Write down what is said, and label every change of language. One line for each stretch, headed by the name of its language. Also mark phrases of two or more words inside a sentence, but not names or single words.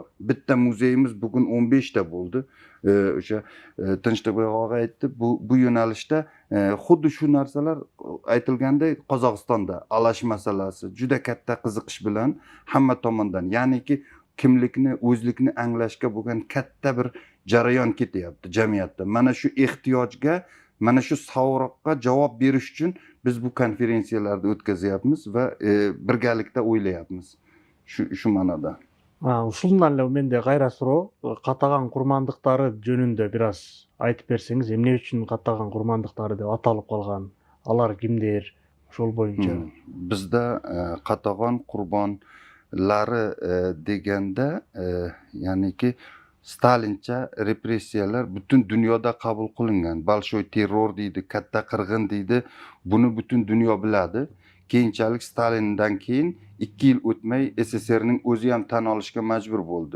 Uzbek: Bitta muzeyimiz bugun 15 ta bo'ldi. O'sha Tinchlikbek og'a aytdi, bu yo'nalishda xuddi shu narsalar aytilgandek Qozog'istonda alash masalasi juda katta qiziqish bilan hamma tomondan, ya'niki kimlikni, o'zlikni anglashga bo'lgan katta bir jarayon ketyapti jamiyatda. Mana shu ehtiyojga, mana shu savroqqa javob berish uchun biz bu konferensiyalarni o'tkazyapmiz va birgalikda o'ylayapmiz. Shu ma'noda.
Kyrgyz: Ушундан эле менде кайра суроо, катаган курмандыктары жөнүндө бир аз айтып берсеңиз, эмне үчүн катаган курмандыктары деп аталып калган? Алар кимдер? Ошол боюнча.
Uzbek: Bizda qatag'on qurbonlari deganda, ya'niki Stalincha repressiyalar butun dunyoda qabul qilingan.
Russian: Большой террор
Uzbek: deydi, katta qirg'in deydi. Buni butun dunyo biladi. Keyinchalik Stalindan keyin 2 yil o'tmay SSRning o'zi ham tan olishga majbur bo'ldi.